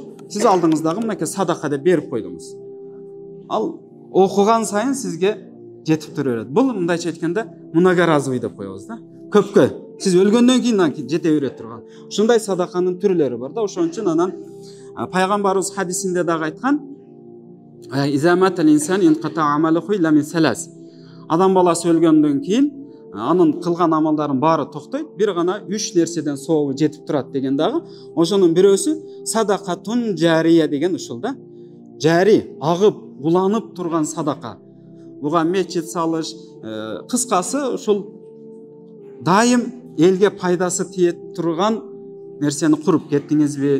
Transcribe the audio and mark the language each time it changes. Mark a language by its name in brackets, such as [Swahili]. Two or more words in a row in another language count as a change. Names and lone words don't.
[Kyrgyz] Сиз алдыңыздагы мынакей садака деп берип койдуңуз. Ал окуган сайын сизге жетип тура берет. Бул мындайча айтканда многоразовый деп коебуз да. Көпкө. Сиз өлгөндөн кийин жете берет турган. Ушундай садаканын түрлөрү бар да. Ошон үчүн анан пайгамбарыбыз хадисинде дагы айткан: [Arabic] "إذا مات الإنسان انقطع عمله إلا من ثلاث." [Kyrgyz] Адам баласы өлгөндөн кийин анын кылган амалдарын баары токтойт, бир гана 3 нерседен сообу жетип турат деген дагы. Ошонун бирөөсү [Arabic] صدقة جارية [Kyrgyz] деген ушул да. Жари, агып, уланып турган садака. Буга мечит салыш, кыскасы ушул дайым элге пайдасы тиет турган нерсени куруп кеттиңизби?